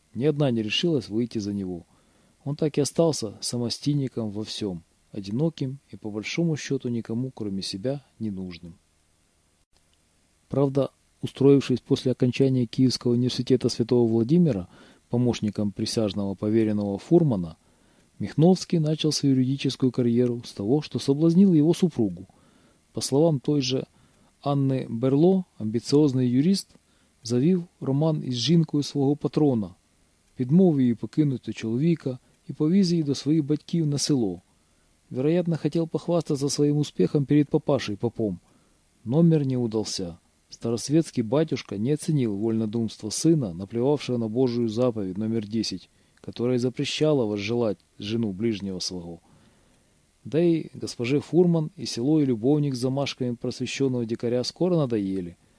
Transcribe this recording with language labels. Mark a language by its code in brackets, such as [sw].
[ru] Ни одна не решилась выйти за него. Он так и остался самостийником во всем, одиноким и по большому счету никому, кроме себя, ненужным. Правда, устроившись после окончания Киевского университета Святого Владимира, помощником присяжного поверенного Фурмана, Михновский начал свою юридическую карьеру с того, что соблазнил его супругу. По словам той же Анны Берло, амбициозный юрист [uk] завів роман із жінкою свого патрона, підмовив її покинути чоловіка і повіз її до своїх батьків на село. [ru] Вероятно, [uk] хотів похвастатися своїм успіхом перед папашею попом. Номер не удався. [ru] Старосветский батюшка не оценил вольнодумство сына, наплевавшего на Божию заповедь номер 10, которая запрещала возжелать жену ближнего своего. Да и госпоже Фурман и село и любовник с замашками просвещенного дикаря скоро надоели.